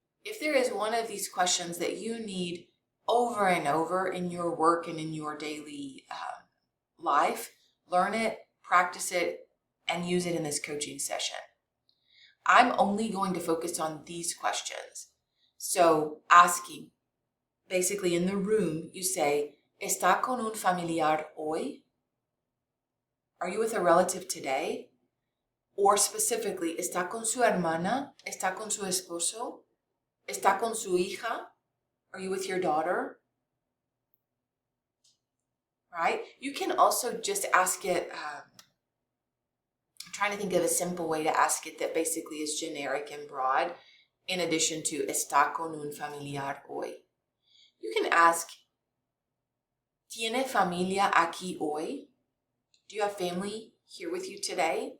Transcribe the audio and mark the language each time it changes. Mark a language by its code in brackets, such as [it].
[en] If there is one of these questions that you need over and over in your work and in your daily life, learn it, practice it, and use it in this coaching session. I'm only going to focus on these questions. So asking, basically in the room, you say, [es] ¿Está con un familiar hoy? [en] Are you with a relative today? Or specifically, [es] ¿está con su hermana? ¿Está con su esposo? ¿Está con su hija? [en] Are you with your daughter? Right? You can also just ask it, I'm trying to think of a simple way to ask it that basically is generic and broad, in addition to [es] ¿Está con un familiar hoy? [en] You can ask, [es] ¿Tiene familia aquí hoy? [en] Do you have family here with you today?